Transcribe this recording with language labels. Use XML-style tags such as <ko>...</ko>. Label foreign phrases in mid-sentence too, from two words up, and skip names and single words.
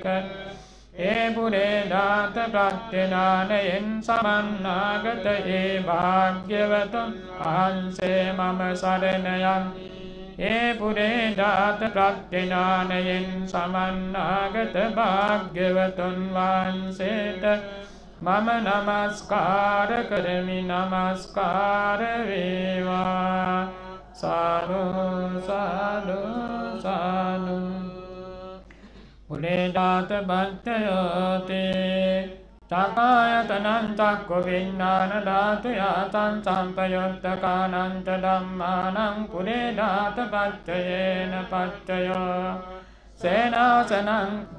<si>ඒ පුරේජාත ප්‍රඥානයෙන් සමන්නාගත ඒ භාග්‍යවතුන් වහන්සේ මම සරණ යමි. ඒ පුරේජාත ප්‍රඥානයෙන් සමන්නාගත භාග්‍යවතුන් වහන්සේට මම නමස්කාර කරමි. නමස්කාර වේවා. සාදු සාදු සාදු.</si> <pi>පුරේජාත පත්තයෝති චකායතනං චක්ඛු විඤ්ඤාණ ධාතු යාතං සම්පයුත්තකානං ච ධම්මානං පුරේජාත පත්තයේන පත්තයෝ සේනාසනං</pi>